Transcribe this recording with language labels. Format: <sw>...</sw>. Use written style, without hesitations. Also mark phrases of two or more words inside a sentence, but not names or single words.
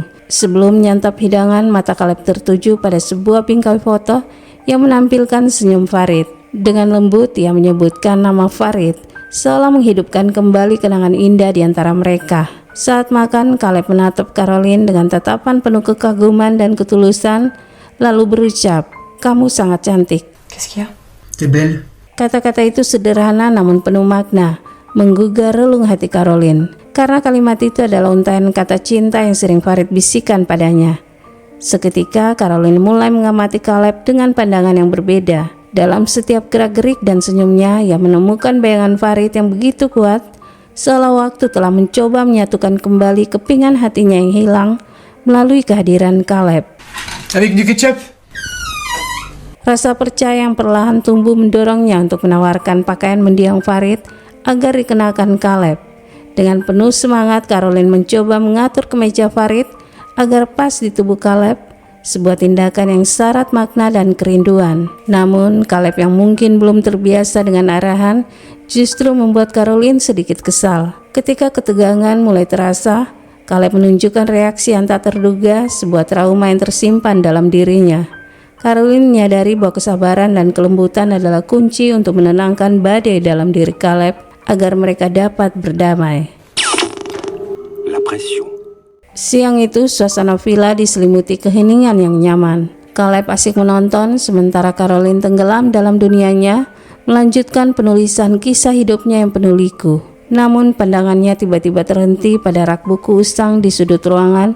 <id>Sebelum menyantap hidangan, mata Caleb tertuju pada sebuah bingkai foto yang menampilkan senyum Farid. Dengan lembut ia menyebutkan nama Farid, seolah menghidupkan kembali kenangan indah di antara mereka. Saat makan, Caleb menatap Caroline dengan tatapan penuh kekaguman dan ketulusan, lalu berucap, "Kamu sangat cantik."</id> <fr>Qu'est-ce qu'il y a? T'es belle.</fr> <id>Kata-kata itu sederhana namun penuh makna, menggugah relung hati Caroline. karena kalimat itu adalah untaian kata cinta yang sering Farid bisikan padanya. Seketika Caroline mulai mengamati Caleb dengan pandangan yang berbeda. Dalam setiap gerak-gerik dan senyumnya, ia menemukan bayangan Farid yang begitu kuat, seolah waktu telah mencoba menyatukan kembali kepingan hatinya yang hilang melalui kehadiran Caleb.</id> <fr>Avec du ketchup?</fr> <id>Rasa percaya yang perlahan tumbuh mendorongnya untuk menawarkan pakaian mendiang Farid agar dikenakan Caleb. Dengan penuh semangat, Caroline mencoba mengatur kemeja Farid agar pas di tubuh Caleb, sebuah tindakan yang syarat makna dan kerinduan. Namun, Caleb yang mungkin belum terbiasa dengan arahan justru membuat Caroline sedikit kesal. Ketika ketegangan mulai terasa, Caleb menunjukkan reaksi yang tak terduga, sebuah trauma yang tersimpan dalam dirinya. Caroline menyadari bahwa kesabaran dan kelembutan adalah kunci untuk menenangkan badai dalam diri Caleb agar mereka dapat berdamai.</id> <fr>La pression.</fr> <id>Siang itu, suasana villa diselimuti keheningan yang nyaman. Caleb asik menonton, sementara Caroline tenggelam dalam dunianya, melanjutkan penulisan kisah hidupnya yang penuh liku. Namun pandangannya tiba-tiba terhenti pada rak buku usang di sudut ruangan.</id>